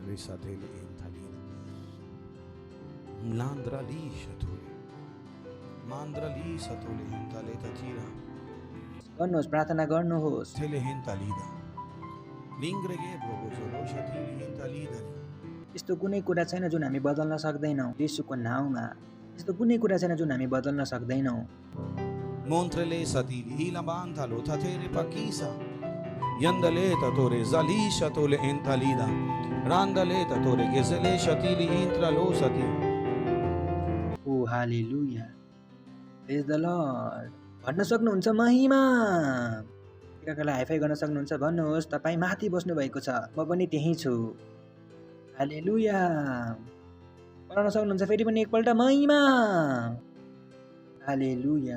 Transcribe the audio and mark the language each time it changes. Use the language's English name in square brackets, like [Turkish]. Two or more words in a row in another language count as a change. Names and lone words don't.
[Nepali] गर्नुहोस्, प्रार्थना गर्नुहोस्। यस्तो कुनै कुरा छैन जुन हामी बदल्न सक्दैनौँ येशूको नाउँमा। यस्तो कुनै कुरा छैन जुन हामी बदल्न सक्दैनौँ। Montrele satili la bantalo tatere pakisa yandale tatore zalisha tole entalida randale tatore gezele shatili intralo sati [English] O hallelujah, praise the Lord. [Nepali] भन्न सक्नुहुन्छ महिमा, एकालाई हाइफाई गर्न सक्नुहुन्छ, भन्नुहोस् तपाईँ माथि बस्नु भएको छ, म पनि त्यही छु। हालेलुया। पढाउन सक्नुहुन्छ फेरि पनि एकपल्ट महिमा, हालेलुया।